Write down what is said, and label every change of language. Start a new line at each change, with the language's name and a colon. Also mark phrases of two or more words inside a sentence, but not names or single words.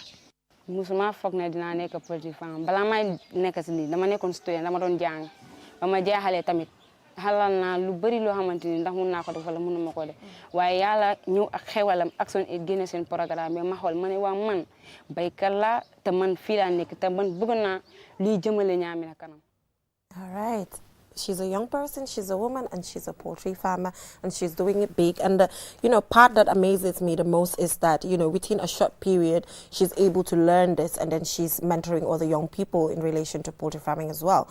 Wolof: musuma foog ne dinaa nekk
English: poultry farmer
Wolof: balaa may nekk si lii dama nekkoon student dama doon jàng ba ma jeexalee tamit xalal naa lu bëri loo xamante ni ndax mun naa ko def wala mënuma ko def waaye yàlla ñëw ak xewalam Action Aid génne seen programme bi ma xool ma ne waa man baykat laa te man fii laa nekk te man bëgg naa luy jëmale Ñaamina kanam.
English: All right. She's a young person, she's a woman, and she's a poultry farmer, and she's doing it big. And, part that amazes me the most is that, within a short period, she's able to learn this, and then she's mentoring other young people in relation to poultry farming as well.